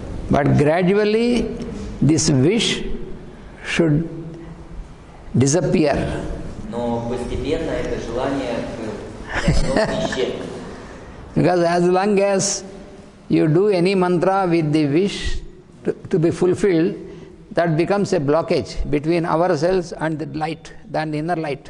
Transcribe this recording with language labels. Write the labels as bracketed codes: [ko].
[en] But gradually this wish should disappear. [ru] Но постепенно это желание должно исчезнуть. [en] Because as long as you do any mantra with the wish to be fulfilled, that becomes a blockage between ourselves and the light, than the inner light.